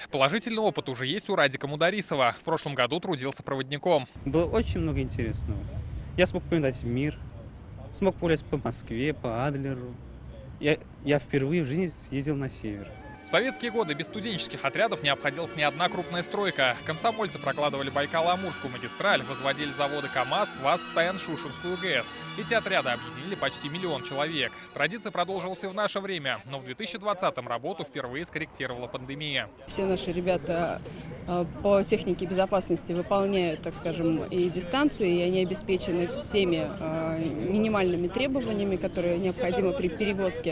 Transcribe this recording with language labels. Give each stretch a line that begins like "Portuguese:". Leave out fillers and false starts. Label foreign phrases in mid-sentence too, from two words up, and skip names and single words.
Russian: Положительный опыт уже есть у Радика Мударисова. В прошлом году трудился проводником. Было очень много интересного. Я смог повидать мир, смог погулять по Москве, по Адлеру. Я впервые в жизни съездил на север. В советские годы без студенческих отрядов не обходилась ни одна крупная стройка. Комсомольцы прокладывали Байкало-Амурскую магистраль, возводили заводы КАМАЗ, ВАЗ, Саян-Шушенскую ГЭС. Эти отряды объединили почти 1 000 000 человек. Традиция продолжилась и в наше время, но в 2020-м работу впервые скорректировала пандемия. Все наши ребята по технике безопасности выполняют, так скажем, и дистанции, и они обеспечены всеми минимальными требованиями, которые необходимы при перевозке.